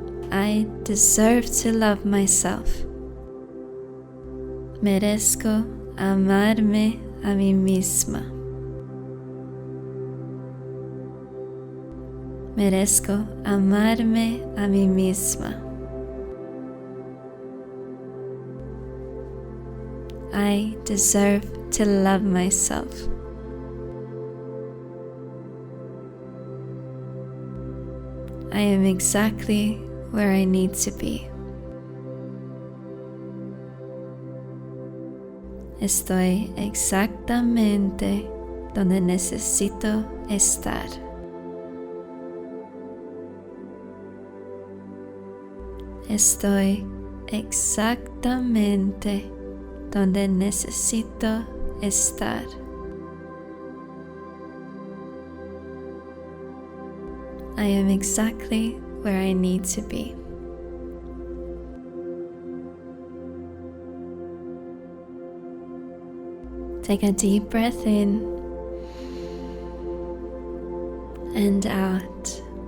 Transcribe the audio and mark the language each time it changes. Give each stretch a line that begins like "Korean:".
English: I deserve to love myself.
Spanish: Merezco amarme a mí misma. Merezco amarme a mí misma.
English: I deserve to love myself. I am exactly where I need to be.
Spanish: Estoy exactamente donde necesito estar. Estoy exactamente donde necesito estar.
English: I am exactly where I need to be. Take a deep breath in and out.